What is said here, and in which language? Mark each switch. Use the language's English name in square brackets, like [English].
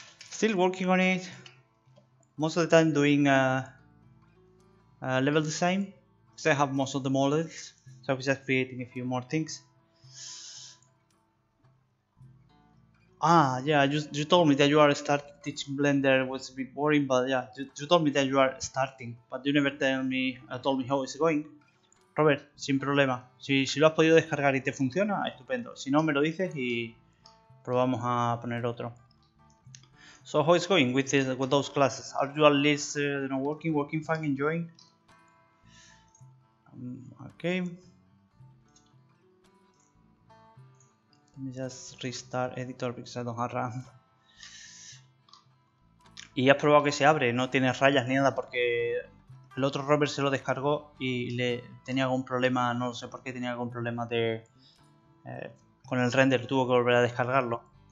[English] Still working on it. Most of the time doing level design, because I have most of the models, so I was just creating a few more things. Ah, yeah, you told me that you are starting teaching Blender. Was a bit boring, but yeah, you told me that you are starting, but you never told me how it's going. [Spanish] Robert, sin problema. Si lo has podido descargar y te funciona, estupendo. Si no, me lo dices y probamos a poner otro. [English] So how it's going with those classes? Are you at least working fine, enjoying? Okay. Let me just restart editor because I don't have RAM. [Spanish] Y has probado que se abre, no tiene rayas ni nada, porque el otro Robert se lo descargó y le tenía algún problema, no sé por qué tenía algún problema con el render, tuvo que volver a descargarlo.